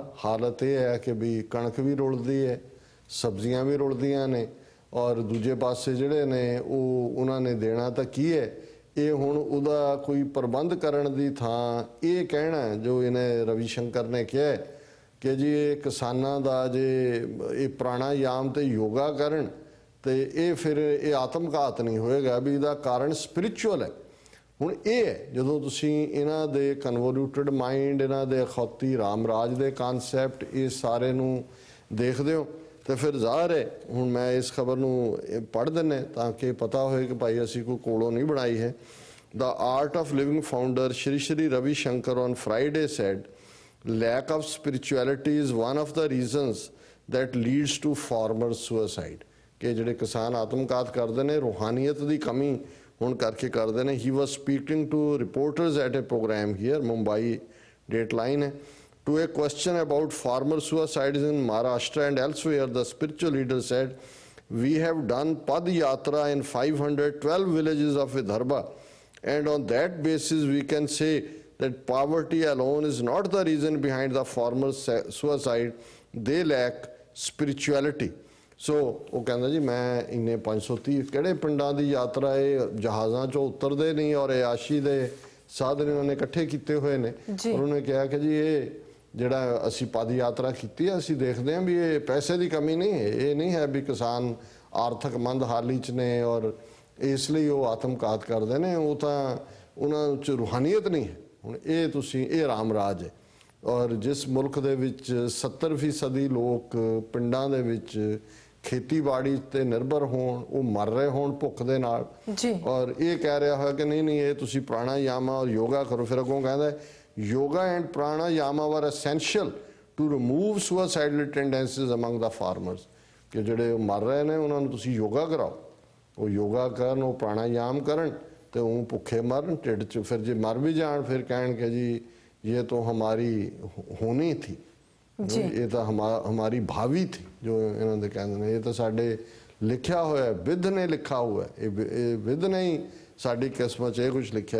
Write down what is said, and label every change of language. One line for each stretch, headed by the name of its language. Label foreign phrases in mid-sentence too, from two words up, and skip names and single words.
Punjabi: ਹਾਲਤ ਇਹ ਹੈ ਕਿ ਵੀ ਕਣਕ ਵੀ ਰੁਲਦੀ ਹੈ ਸਬਜ਼ੀਆਂ ਵੀ ਰੁਲਦੀਆਂ ਨੇ ਔਰ ਦੂਜੇ ਪਾਸੇ ਜਿਹੜੇ ਨੇ ਉਹ ਉਹਨਾਂ ਨੇ ਦੇਣਾ ਤਾਂ ਕੀ ਹੈ ਇਹ ਹੁਣ ਉਹਦਾ ਕੋਈ ਪ੍ਰਬੰਧ ਕਰਨ ਦੀ ਥਾਂ ਇਹ ਕਹਿਣਾ ਜੋ ਇਹਨੇ ਰਵੀ ਸ਼ੰਕਰ ਨੇ ਕਿਹਾ ਕਿ ਜੀ ਇਹ ਕਿਸਾਨਾਂ ਦਾ ਜੇ ਇਹ ਪ੍ਰਾਣਾਯਾਮ ਤੇ ਯੋਗਾ ਕਰਨ ਤੇ ਇਹ ਫਿਰ ਇਹ ਆਤਮਘਾਤ ਨਹੀਂ ਹੋਏਗਾ ਵੀ ਇਹਦਾ ਕਾਰਨ ਸਪਿਰਿਚੁਅਲ ਹੈ। ਹੁਣ ਇਹ ਹੈ ਜਦੋਂ ਤੁਸੀਂ ਇਹਨਾਂ ਦੇ
English: convoluted mind
Punjabi: ਇਹਨਾਂ ਦੇ ਅਖੌਤੀ ਰਾਮ ਰਾਜ ਦੇ ਕਨਸੈਪਟ ਇਹ ਸਾਰੇ ਨੂੰ ਦੇਖਦੇ ਹੋ ਤੇ ਫਿਰ ਜ਼ਾਹਰ ਹੈ ਹੁਣ ਮੈਂ ਇਸ ਖਬਰ ਨੂੰ ਪੜ੍ਹ ਦਿੰਨੇ ਤਾਂ ਕਿ ਪਤਾ ਹੋਏ ਕਿ ਭਾਈ ਅਸੀਂ ਕੋਈ ਕੋਲੋਂ ਨਹੀਂ ਬਣਾਈ ਹੈ।
English: The Art of Living founder Sri Sri Ravi Shankar on Friday said, lack of spirituality is one of the reasons that leads to farmer suicide.
Punjabi: ਕਿ ਜਿਹੜੇ ਕਿਸਾਨ ਆਤਮਘਾਤ ਕਰਦੇ ਨੇ ਰੂਹਾਨੀਅਤ ਦੀ ਕਮੀ ਹੁਣ ਕਰਕੇ ਕਰਦੇ ਨੇ।
English: He was speaking to reporters at a program here, Mumbai Dateline है। To a question about farmer suicides in Maharashtra and elsewhere, the spiritual leader said, we have done
Hindi: पद यात्रा
English: in 512 villages of Vidarbha and on that basis we can say that poverty alone is not the reason behind the former suicide, they lack spirituality.
Punjabi: ਸੋ ਉਹ ਕਹਿੰਦਾ ਜੀ ਮੈਂ ਇੰਨੇ 530 ਕਿਹੜੇ ਪਿੰਡਾਂ ਦੀ ਯਾਤਰਾ ਇਹ ਜਹਾਜ਼ਾਂ 'ਚੋਂ ਉਤਰਦੇ ਨਹੀਂ ਔਰ ਆਸ਼ੀ ਦੇ ਸਾਧਨ ਉਹਨਾਂ ਨੇ ਇਕੱਠੇ ਕੀਤੇ ਹੋਏ ਨੇ। ਉਹਨਾਂ ਨੇ ਕਿਹਾ ਕਿ ਜੀ ਇਹ ਜਿਹੜਾ ਅਸੀਂ ਪਦ ਯਾਤਰਾ ਕੀਤੀ ਹੈ ਅਸੀਂ ਦੇਖਦੇ ਹਾਂ ਵੀ ਇਹ ਪੈਸੇ ਦੀ ਕਮੀ ਨਹੀਂ ਹੈ, ਇਹ ਨਹੀਂ ਹੈ ਵੀ ਕਿਸਾਨ ਆਰਥਿਕ ਮੰਦ ਹਾਲੀ 'ਚ ਨੇ ਔਰ ਇਸ ਲਈ ਉਹ ਆਤਮਘਾਤ ਕਰਦੇ ਨੇ, ਉਹ ਤਾਂ ਉਹਨਾਂ 'ਚ ਰੂਹਾਨੀਅਤ ਨਹੀਂ ਹੈ। ਹੁਣ ਇਹ ਤੁਸੀਂ ਇਹ ਰਾਮ ਰਾਜ ਹੈ ਔਰ ਜਿਸ ਮੁਲਕ ਦੇ ਵਿੱਚ 70% ਲੋਕ ਪਿੰਡਾਂ ਦੇ ਵਿੱਚ ਖੇਤੀਬਾੜੀ ਤੇ ਨਿਰਭਰ ਹੋਣ, ਉਹ ਮਰ ਰਹੇ ਹੋਣ ਭੁੱਖ ਦੇ ਨਾਲ ਔਰ ਇਹ ਕਹਿ ਰਿਹਾ ਹੋਇਆ ਕਿ ਨਹੀਂ ਨਹੀਂ ਇਹ ਤੁਸੀਂ ਪ੍ਰਾਣਾਯਾਮ ਔਰ ਯੋਗਾ ਕਰੋ। ਫਿਰ ਅੱਗੋਂ ਕਹਿੰਦਾ
English: yoga and pranayama were essential to remove suicidal tendencies among the farmers,
Punjabi: ਕਿ ਜਿਹੜੇ ਮਰ ਰਹੇ ਨੇ ਉਹਨਾਂ ਨੂੰ ਤੁਸੀਂ ਯੋਗਾ ਕਰਾਓ, ਉਹ ਯੋਗਾ ਕਰਨ, ਉਹ ਪ੍ਰਾਣਾਯਾਮ ਕਰਨ ਤੇ ਉਹ ਭੁੱਖੇ ਮਰਨ ਢਿੱਡ 'ਚ। ਫਿਰ ਜੇ ਮਰ ਵੀ ਜਾਣ ਫਿਰ ਕਹਿਣਗੇ ਜੀ ਇਹ ਤਾਂ
Hindi: हमारी होनी थी,
Punjabi: ਇਹ ਤਾਂ
Hindi: हमारी भावी थी,
Punjabi: ਜੋ ਇਹਨਾਂ ਦੇ ਕਹਿੰਦੇ ਨੇ ਇਹ ਤਾਂ ਸਾਡੇ ਲਿਖਿਆ ਹੋਇਆ, ਵਿਧ ਨੇ ਲਿਖਾ ਹੋਇਆ, ਇਹ ਵਿਧ ਨੇ ਹੀ ਸਾਡੀ ਕਿਸਮਤ 'ਚ ਇਹ ਕੁਝ ਲਿਖਿਆ।